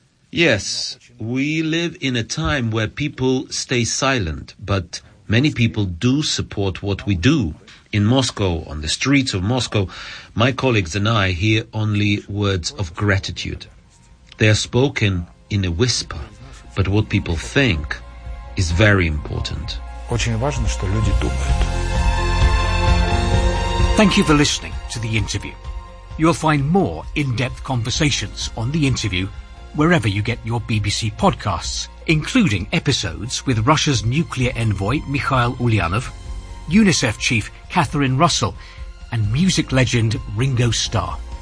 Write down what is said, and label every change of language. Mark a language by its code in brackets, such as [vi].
[en] Yes, we live in a time where people stay silent, but many people do support what we do. In Moscow, on the streets of Moscow, my colleagues and I hear only words of gratitude. They are spoken in a whisper, but what people think is very important. [ru] Очень важно, что люди думают. [en] Thank you for listening to The Interview. You'll find more in-depth conversations on The Interview wherever you get your BBC podcasts, including episodes with Russia's nuclear envoy Mikhail Ulyanov, UNICEF chief Catherine Russell, and music legend Ringo Starr.